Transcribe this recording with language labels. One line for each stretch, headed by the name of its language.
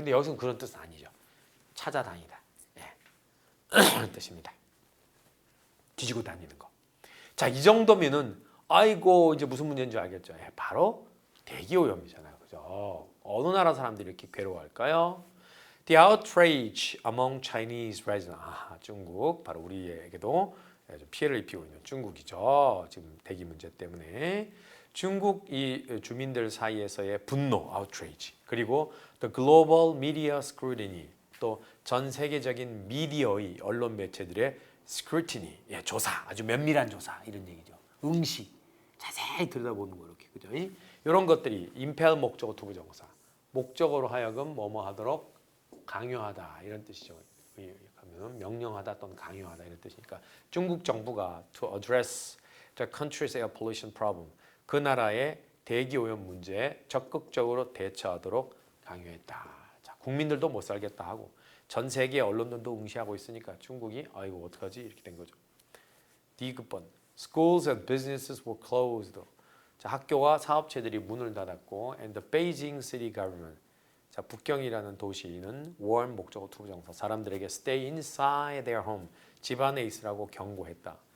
Korean: 근데 여기서는 그런 뜻은 아니죠. 찾아다니다. 그런 뜻입니다. 뒤지고 다니는 거. 자, 이 정도면은 아이고 이제 무슨 문제인 줄 알겠죠. 바로 대기오염이잖아요. 그죠? 어느 나라 사람들이 이렇게 괴로워할까요?
English: The outrage among Chinese residents.
Korean: 중국. 바로 우리에게도 좀 피해를 입히고 있는 중국이죠. 지금 대기 문제 때문에. 중국 이 주민들 사이에서의 분노, outrage. 그리고
English: the global media scrutiny.
Korean: 또 전 세계적인 미디어의 언론 매체들의 scrutiny, 조사, 아주 면밀한 조사 이런 얘기죠. 응시, 자세히 들여다보는 거 이렇게 그죠? 이런 것들이 impel 목적어 투부정사, 목적어로 하여금 뭐뭐 하도록 강요하다 이런 뜻이죠. 하면 명령하다 또는 강요하다 이런 뜻이니까 중국 정부가
English: to address the country's air pollution problem,
Korean: 그 나라의 대기 오염 문제에 적극적으로 대처하도록 강요했다. 자, 국민들도 못 살겠다 하고. 전 세계 언론들도 응시하고 있으니까 중국이 아이고 어떡하지 이렇게 된 거죠.
English: D급번 Schools and businesses were closed.
Korean: 자, 학교와 사업체들이 문을 닫았고
English: and the Beijing city government.
Korean: 자, 북경이라는 도시는 warn 목적어 투부정사 사람들에게
English: stay inside their home.
Korean: 집 안에 있으라고 경고했다.